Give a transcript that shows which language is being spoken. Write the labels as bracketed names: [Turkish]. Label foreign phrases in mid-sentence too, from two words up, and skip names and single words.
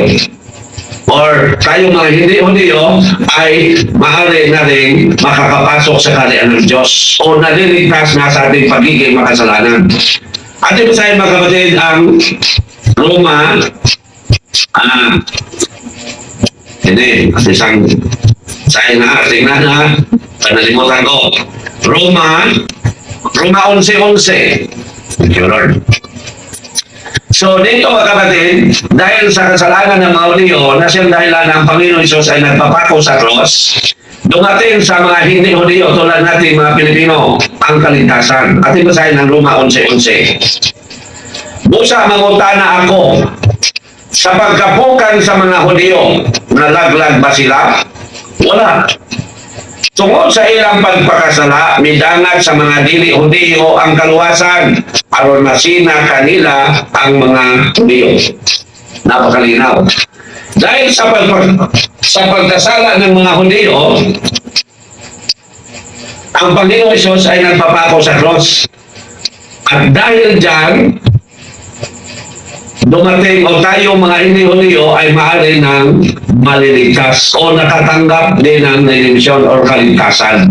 [Filipino] Or tayo mga hindi Hudyo ay maaari na rin makakapasok sa kaharian ng Diyos o naliligtas na sa ating pagiging makasalanan. Ating basahin mga kapatid ang Roma hindi, at isang tingnan na, panalimutan ko. Roma 11:11. [English] Thank you, Lord. [Filipino] So, dito mga kapatid, dahil sa kasalanan ng mga Hudyo, na siyang dahilan ng Panginoon Hesus ay nagpapako sa cross, dumating sa mga hindi Hudyo tulad natin mga Pilipino ang kaligtasan. Ating basahin ng Roma 11:11. [Cebuano] Busa mangutana ako, sa pagkapukan sa mga Hudyo, nalaglag ba sila? Wala. Tungod sa ilang pagpakasala, midangat sa mga dili Hudyo ang kaluwasan, aron masina kanila ang mga Hudyo. [Filipino] Napakalinaw. Dahil sa pagkasala ng mga Hudyo, ang Panginoong Hesus ay nagpapako sa cross. At dahil dyan, dumating o tayo mga hindi Hudyo ay maaari ng maliligtas o natatanggap din ng redemption or kaligtasan.